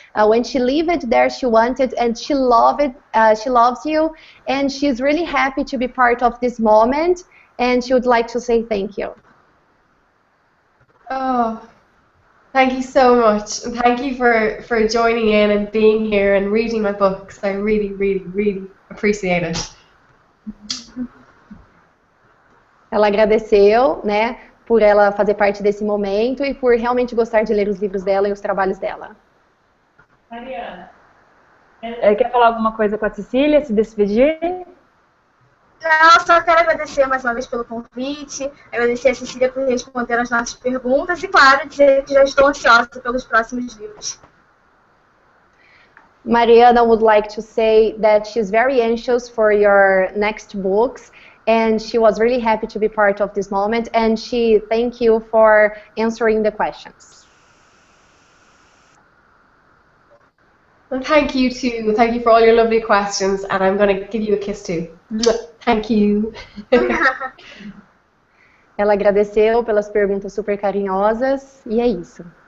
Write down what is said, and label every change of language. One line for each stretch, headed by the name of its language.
English: When she lived there, she wanted, and she loves you, and she's really happy to be part of this moment, and she would like to say thank you. Oh, thank you so much, and thank you for joining in and being here and reading my books. I really, really, really appreciate it.
Portuguese: Ela agradeceu, né, por ela fazer parte desse momento e por realmente gostar de ler os livros dela e os trabalhos dela. Mariana, quer falar alguma coisa com a Cecília, se despedir? Não, só quero agradecer mais uma vez pelo convite, agradecer a Cecília por responder as nossas perguntas e, claro, dizer que já estou ansiosa pelos próximos livros.
English: Mariana would like to say that she's very anxious for your next books, and she was really happy to be part of this moment, and she thank you for answering the questions. Well, thank you too. Thank you for all your lovely questions, and I'm going to give you a kiss too. Thank you.
Portuguese: Ela agradeceu pelas perguntas super carinhosas, e é isso.